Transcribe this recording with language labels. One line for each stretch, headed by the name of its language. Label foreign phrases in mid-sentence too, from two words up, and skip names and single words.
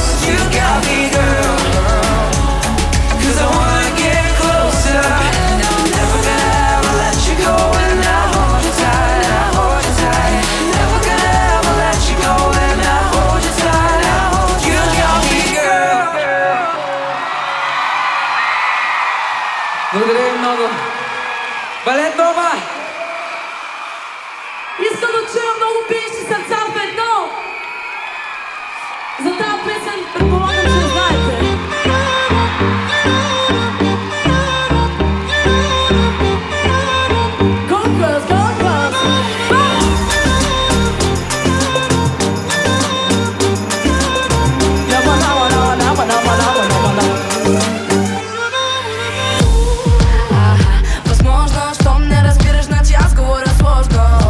English: You got me, girl. 'Cause I wanna get closer. And I'm never gonna ever let you go. And I hold you tight, I hold you tight. Never gonna ever let you go. And I hold you tight, I hold you. You got me, girl.
Bulgarian: Благодаря ви много. Балет Нова! Искам да чуя много биещи сърца в едно. За тази песен предполагам, че я знаете.
English: Go girls, go girls.
Bulgarian: Възможно, щом не разбираш, значи аз говоря сложно.